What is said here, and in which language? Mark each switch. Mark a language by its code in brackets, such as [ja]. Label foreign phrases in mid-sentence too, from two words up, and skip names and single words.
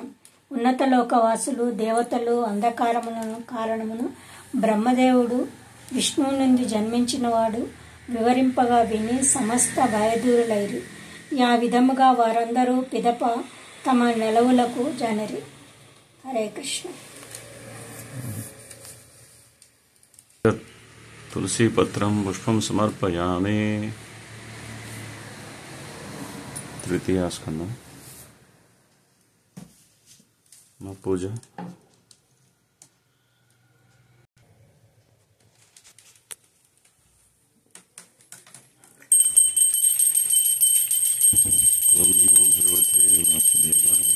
[te] ఉన్నతలోకవాసులు దేవతలు అంధకారములను కారణమును బ్రహ్మదేవుడు విష్ణువు నుండి జన్మించినవాడు వివరింపగా విని సమస్త భయదూరులైరి. ఆ విధముగా వారందరూ పిదప తమ నెలవులకు జనరి. [sa] హరే కృష్ణ. तुलसी पत्रं पुष्पं समर्पयामि. तृतीय स्कंदम पूजा. ओम नमो भगवते वासुदेवाय.